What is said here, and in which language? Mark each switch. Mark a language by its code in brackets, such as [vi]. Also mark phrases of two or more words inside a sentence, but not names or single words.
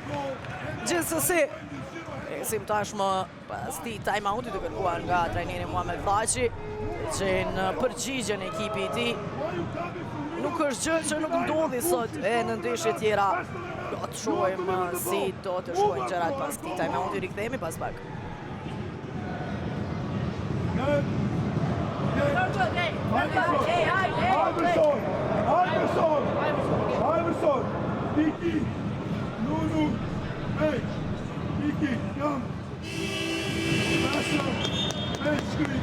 [sq] Gjithsesi, presim tashmë pas ti time-outit të kërkuar nga trajneri Muhamet Thaçi, që në përgjigjen e ekipi i tij. Nuk është gjë që nuk ndodhi sot e në ndeshje tjera. Do të shohim si do të shkojnë gjërat pas ti time-outit, rikthehemi pas pak. [en] Iverson, Kiki, Nunu, hey, Kiki, come. Pass up, bench screen.